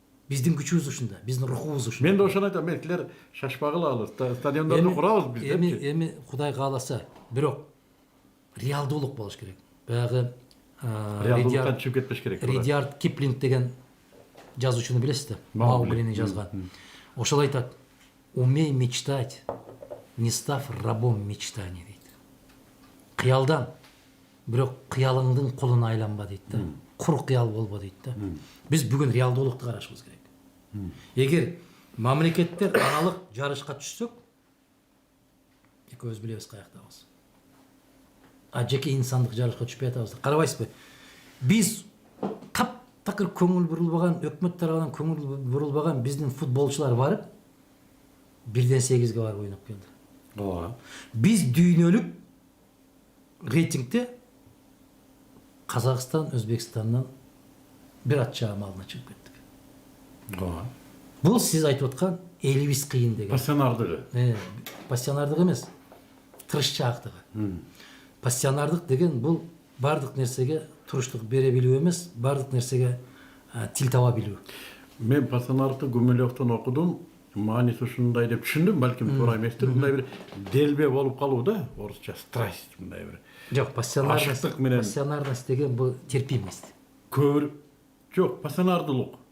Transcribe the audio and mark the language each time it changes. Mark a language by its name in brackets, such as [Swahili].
[Kyrgyz] Биздин күчүбүз ушунда, биздин рухубуз ушунда. Мен да ошону айтам, силер шашпагыла, стадиондорду курабыз биз депчи. Эми Кудай кааласа, бирок реалдуулук болуш керек. Баягы реалдуулуктан чыгып кетпеш керек. Ридиард Киплинг деген жазуучуну билесизби? Мауглини жазган. Ошол айтат: [Russian] "Умей мечтать, не став рабом мечтаний" [Kyrgyz] дейт. Кыялдан, бирок кыялыңдын кулуна айланба дейт да. Кур кыял болбо дейт да. Биз бүгүн реалдуулукту карашыбыз керек. Эгер мамлекеттер аралык жарышка түшсөк экөөбүз билебиз каяктабыз. А жеке инсандык жарышка түшпөй атабыз. Карабайсызбы? Биз таптакыр көңүл бурулбаган, өкмөт тарабынан көңүл бурулбаган биздин футболчулар барып 1-8-ге барып ойноп келди. Ооба. Биз дүйнөлүк рейтингде Казакстан, Өзбекстандан бир ат чаам алдына чыгып кеттик. Ооба. Бул сиз айтып аткан элибиз кыйын деген. Пассионардыгы. Пассионардык эмес, тырышчаактыгы. Пассионардык деген бул бардык нерсеге туруштук бере билүү эмес, бардык нерсеге тил таба билүү. Мен пассионардыкты Гумилевден окудум. Мааниси ушундай деп түшүндүм, балким туура эместир. Мындай бир делбе болуп калуу да, орусча страсть мындай бир. Жок, пассионарность деген бул терпимость. Көбүрөөк жок, пассионардылык.